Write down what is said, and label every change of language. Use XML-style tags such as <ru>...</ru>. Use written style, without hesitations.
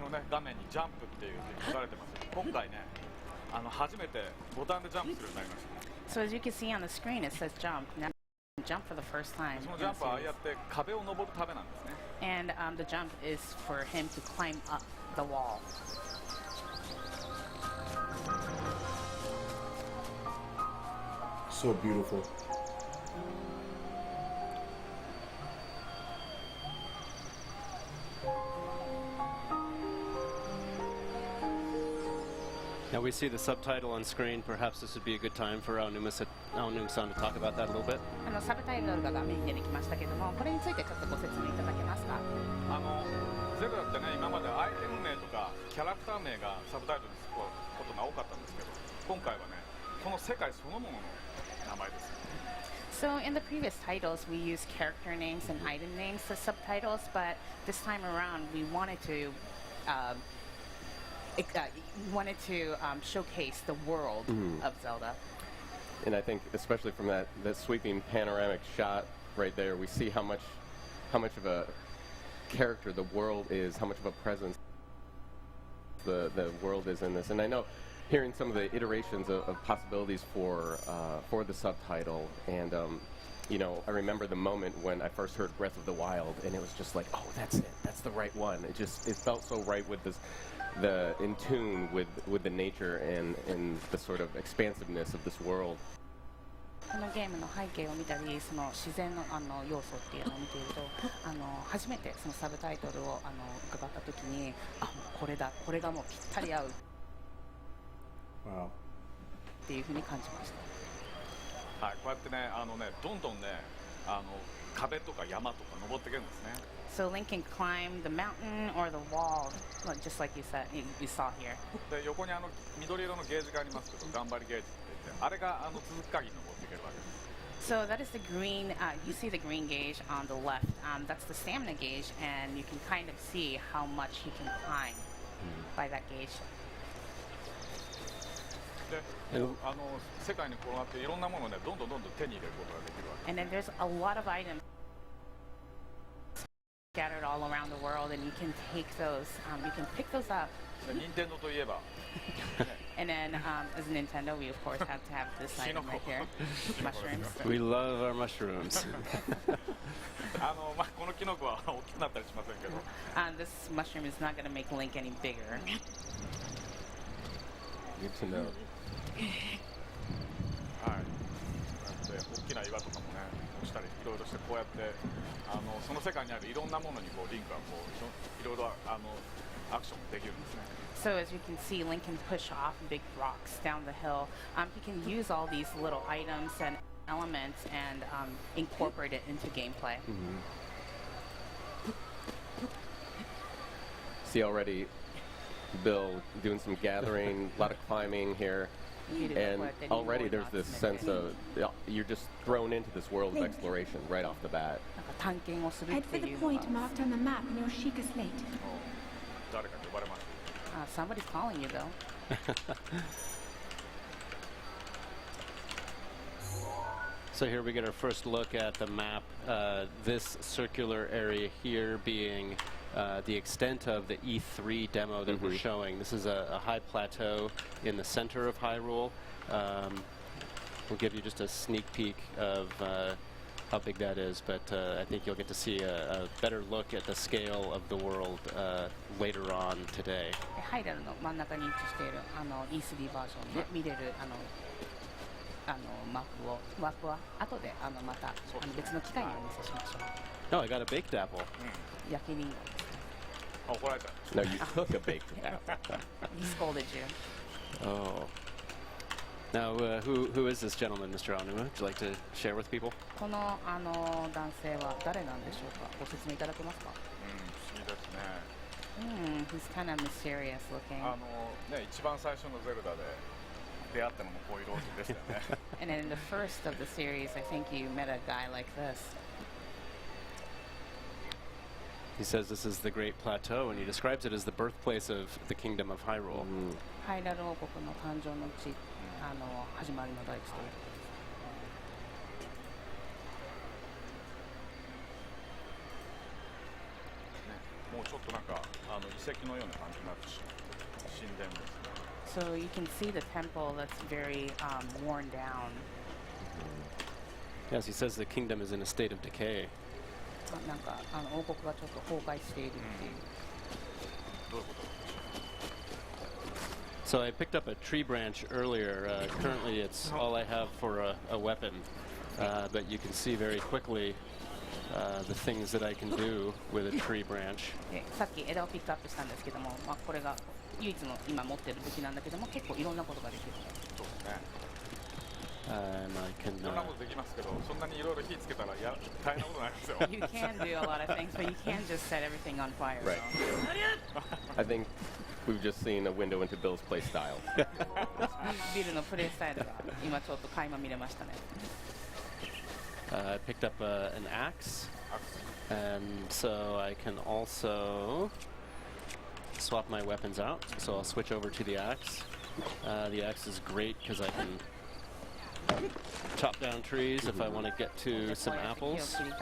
<ja>画面にジャンプっていうふうに書かれてますけど、今回ね、初めてボタンでジャンプするようになりました。</ja> <en>So as you can see on the screen, it says jump. Now jump for the first time.</en> <ja>そのジャンプはああやって壁を登るためなんですね。</ja> <en>And the jump is for him to climb up the wall. So beautiful. Now we see the subtitle on screen. Perhaps this would be a good time for Aonuma-san to talk about that a little bit.</en> <ja>サブタイトルが画面に出てきましたけども、これについてちょっとご説明いただけますか。ゼルダってね、今までアイテム名とかキャラクター名がサブタイトルにつくことが多かったんですけど、今回はね、この世界そのものの名前です。</ja> <en>So in the previous titles, we used character names and item names as subtitles, but this time around, we wanted to showcase the world of Zelda. And I think, especially from that sweeping panoramic shot right there, we see how much of a character the world is, how much of a presence the world is in this. And I know, hearing some of the iterations of possibilities for the subtitle, and you know, I remember the moment when I first heard Breath of the Wild, and it was just like, oh, that's it, that's the right one. It felt so right with this. In tune with the nature and the sort of expansiveness of this world.</en> <ja>このゲームの背景を見たり、その自然の要素っていうのを見ていると、初めてそのサブタイトルを伺った時に、これだ、これがもうぴったり合うっていうふうに感じました。はい、こうやってね、どんどんね、壁とか山とか登っていけるんですね。</ja> <en>So Link can climb the mountain or the wall, just like you said, you saw here.</en> <ja>で横に緑色のゲージがありますけど、頑張りゲージって言って、あれが続く限り登っていけるわけです。</ja> <en>So that is the green. You see the green gauge on the left. That's the stamina gauge, and you can kind of see how much he can climb by that gauge.</en> <ja>で、世界に転がっていろんなものをね、どんどん手に入れることができるわけ。</ja> <en>And then there's a lot of items scattered all around the world, and you can take those. You can pick those up.</en> <ja>任天堂といえば。</ja> <en>And then, as Nintendo, we of course have to have this item right here, mushrooms. We love our mushrooms.</en> <ja>このキノコは大きくなったりしませんけど。</ja> <en>This mushroom is not going to make Link any bigger. Good to know.</en> <ja>はい。大きな岩とかもね、落ちたりいろいろしてこうやってその世界にあるいろんなものにこうリンクはこういろいろアクションできるんですね。</ja> <en>So as you can see, Link can push off big rocks down the hill. He can use all these little items and elements and incorporate it into gameplay. See already, Bill doing some gathering, a lot of climbing here. And already there's this sense of you're just thrown into this world of exploration right off the bat. Head for the point marked on the map in your Sheikah slate. Somebody's calling you, Bill. So here we get our first look at the map. This circular area here being the extent of the E3 demo that we're showing. This is a high plateau in the center of Hyrule. We'll give you just a sneak peek of how big that is, but I think you'll get to see a better look at the scale of the world later on today.</en> <ja>ハイラルの真ん中に位置しているE3 バージョンで見れるマップは後でまた別の機会にお見せしましょう。</ja> <en>Oh, I got a baked apple.</en> <ja>焼きリンゴ。怒られた。</ja> <en>No, you took a baked apple. He scolded you. Oh. Now, who is this gentleman, Mr. Aonuma? Would you like to share with people?</en> <ja>この男性は誰なんでしょうか。ご説明いただけますか。不思議ですね。</ja> <en>He's kind of myserious looking.</en> <ja>一番最初のゼルダで出会ったのもこういうローズでしたよね。</ja> <en>And in the first of the series, I think you met a guy like this. He says this is the Great Plateau, and he describes it as the birthplace of the Kingdom of Hyrule.</en> <ja>ハイラル王国の誕生の地、始まりの大地ということです。もうちょっとなんか遺跡のような感じになってしまう神殿ですね。</ja> <en>So you can see the temple that's very worn down. Yes, he says the kingdom is in a state of decay.</en> <ja>なんか王国がちょっと崩壊しているっていう。どういうこと？</ja> <en>So I picked up a tree branch earlier. Currently, it's all I have for a weapon, but you can see very quickly the things that I can do with a tree branch.</en> <ja>さっき枝をピックアップしたんですけども、これが唯一の今持っている武器なんだけども、結構いろんなことができる。そうですね。</ja> <en>I can.</en> <ja>いろんなことできますけど、そんなにいろいろ火つけたら大変なことになりますよ。</ja> <en>You can do a lot of things, but you can't just set everything on fire. Right. I think we've just seen a window into Bill's play style.</en> <ja>ビルのプレイスタイルが今ちょっと垣間見れましたね。</ja> <en>I picked up an axe, and so I can also swap my weapons out. So I'll switch over to the axe. The axe is great because I can chop down trees if I want to get to some apples.</en>